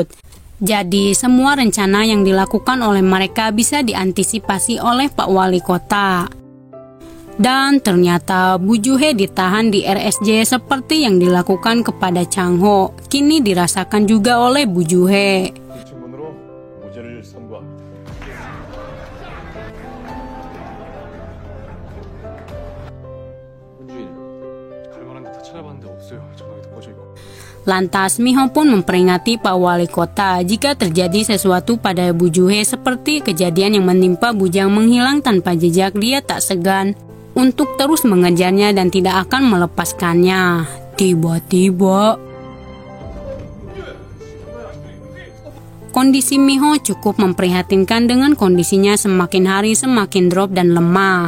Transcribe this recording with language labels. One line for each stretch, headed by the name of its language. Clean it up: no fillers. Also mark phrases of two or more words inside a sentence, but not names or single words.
Indonesian: Jadi, semua rencana yang dilakukan oleh mereka bisa diantisipasi oleh Pak Wali Kota. Dan ternyata Bu Juhe ditahan di RSJ seperti yang dilakukan kepada Chang Ho, kini dirasakan juga oleh Bu Juhe.
Korean: 증문으로 무죄를 선고합니다. 현주인, 갈 만한 데 다 찾아봤는데 없어요. 전화기도 꺼져 있고.
Indonesian: Lantas Miho pun memperingati Pak Wali Kota jika terjadi sesuatu pada Bu Juhe seperti kejadian yang menimpa bujang menghilang tanpa jejak, dia tak segan untuk terus mengejarnya dan tidak akan melepaskannya. Tiba-tiba kondisi Miho cukup memprihatinkan dengan kondisinya semakin hari semakin drop dan lemah.